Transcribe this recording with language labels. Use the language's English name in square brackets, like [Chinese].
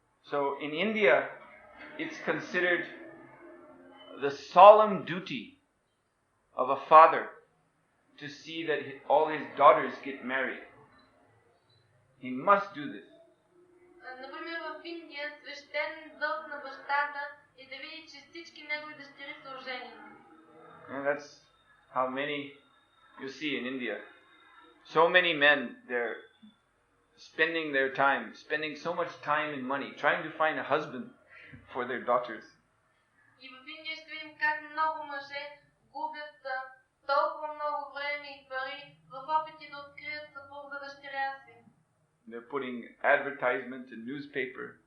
[English] So in India, it's considered the solemn duty of a father to see that all his daughters get married. He must do this. [Bulgarian] Например, в Индия свещен дълг на бащата е да види, че всички негови дъщери са оженени. [English] And that's how many you see in India. So many men, they're spending so much time and money trying to find a husband for their daughters. [Bulgarian] И в Индия ще видим как много мъже губят толкова много време и пари в опити да открият съпруг за дъщеря си. [English] They're putting advertisement in newspaper.